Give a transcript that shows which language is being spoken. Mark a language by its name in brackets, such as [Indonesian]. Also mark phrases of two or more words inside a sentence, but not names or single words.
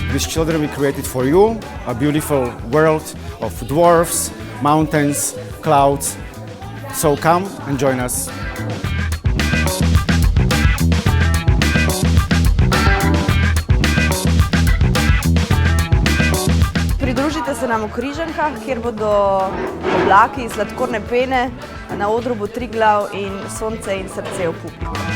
[English] children, we created for you a beautiful world of dwarfs, mountains, clouds. So come and join us. [Slovenian] Pridružite se nam v Križankah, kjer bodo oblaki iz sladkorne pene, na odru bo Triglav in sonce in srce v publiki.